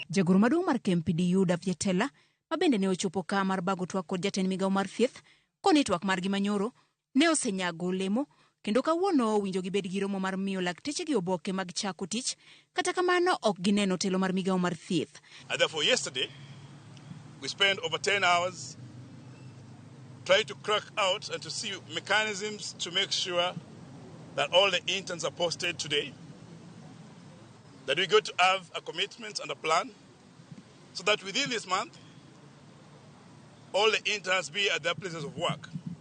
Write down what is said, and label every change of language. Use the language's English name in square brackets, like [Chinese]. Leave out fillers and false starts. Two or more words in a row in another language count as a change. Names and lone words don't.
[Luo (Kenya and Tanzania)] Jagoro maduong' mar KMPDU Dwachgi ma bende ne ochopo ka mar bago twak kod jatend migawo mar thieth koni twak margi manyoro ne osenyago olemo kendo kawuono owinjo gibed gi romo mar miyo lakteche gi oboke mag chako tich kata kamano ok gineno telo mar migawo mar thieth. [English] And therefore yesterday we spent over 10 hours trying to crack out and to see mechanisms to make sure that all the interns are posted today, that we're going to have a commitment and a plan so that within this month all the interns be at their places of work.